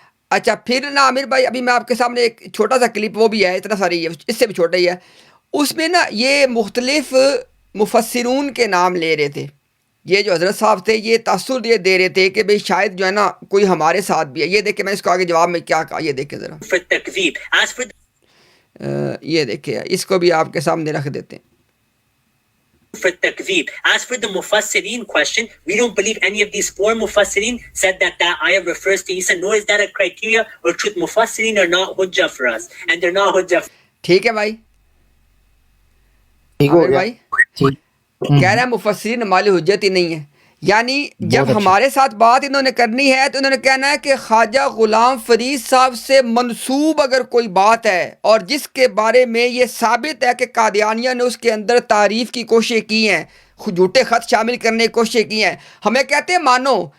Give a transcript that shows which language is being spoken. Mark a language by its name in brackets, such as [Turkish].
[Urdu] اچھا پھر نا عامر بھائی ابھی میں آپ کے سامنے ایک چھوٹا سا کلپ، وہ بھی ہے اتنا ساری ہے، اس سے بھی چھوٹا ہی ہے، اس میں نا یہ مختلف مفسرون کے نام لے رہے تھے. یہ جو حضرت صاحب تھے یہ تاثر یہ دے رہے تھے کہ بھئی شاید جو ہے نا کوئی ہمارے ساتھ بھی ہے. یہ دیکھیں میں اس کو آگے جواب میں کیا کہا، یہ دیکھیں ذرا، یہ دیکھیں اس کو بھی آپ کے سامنے رکھ دیتے ہیں. [English] For takveeb. As for the mufassirin question, we don't believe any of these four mufassirin said that ayah refers to Isa, nor is that a criteria or truth. Mufassirin are not hujjah for us, and they're not hujjah. [Urdu] ٹھیک ہے بھائی، عامر بھائی کہہ رہے ہیں مفسرین ہماری حجت ہی نہیں ہے. یعنی جب ہمارے ساتھ بات انہوں نے کرنی ہے تو انہوں نے کہنا ہے کہ خواجہ غلام فرید صاحب سے منسوب اگر کوئی بات ہے اور جس کے بارے میں یہ ثابت ہے کہ قادیانیہ نے اس کے اندر تعریف کی کوشش کی ہیں، جھوٹے خط شامل کرنے کی کوشش کی ہیں، ہمیں کہتے ہیں مانو.